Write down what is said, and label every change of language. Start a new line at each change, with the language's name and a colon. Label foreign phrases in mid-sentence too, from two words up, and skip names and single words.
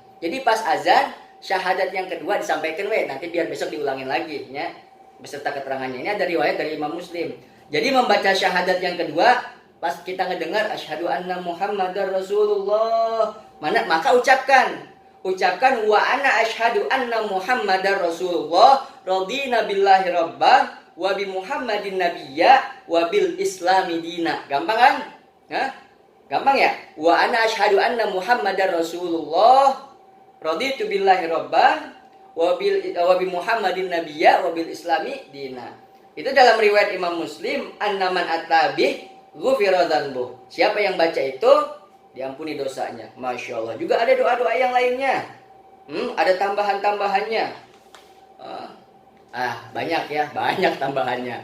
Indonesian: Jadi pas azan syahadat yang kedua disampaikan nanti biar besok diulangin lagi ya, beserta keterangannya. Ini ada riwayat dari Imam Muslim. Jadi membaca syahadat yang kedua pas kita ngedengar
Arabic: أشهد أن محمدا رسول الله,
Indonesian: maka ucapkan ucapkan
Arabic: وأنا أشهد أن محمدا رسول الله رضيت بالله ربا وبمحمد نبيا وبالإسلام دينا.
Indonesian: Gampang kan? Hah? Gampang ya?
Arabic: وأنا أشهد أن محمدا رسول الله رضيت بالله ربا وبمحمد نبيا وبالإسلام دينا.
Indonesian: Itu dalam riwayat Imam Muslim,
Arabic: أنه من التابع غفر ذنبه.
Indonesian: Siapa yang baca itu diampuni dosanya.
Arabic: ما شاء الله.
Indonesian: Juga ada doa-doa yang lainnya. Ada tambahan-tambahannya. Banyak ya, banyak tambahannya.